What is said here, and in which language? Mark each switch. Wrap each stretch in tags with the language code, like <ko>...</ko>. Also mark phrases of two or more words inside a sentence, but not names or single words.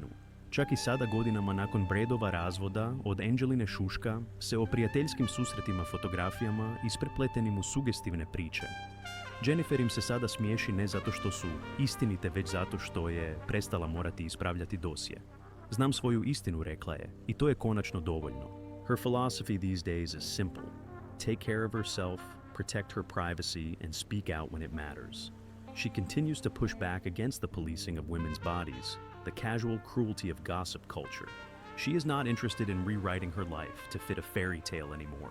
<hr>Čak i sada, godinama nakon Bradova razvoda, od Angeline šuška se o prijateljskim susretima, fotografijama isprepletenim u sugestivne priče. Jennifer im se sada smiješi ne zato što su istinite, već zato što je prestala morati ispravljati dosje. Znam svoju istinu, rekla je, i to je konačno dovoljno.</hr> <en>Her philosophy these days is simple. Take care of herself, protect her privacy, and speak out when it matters. She continues to push back against the policing of women's bodies, the casual cruelty of gossip culture. She is not interested in rewriting her life to fit a fairy tale anymore.</en>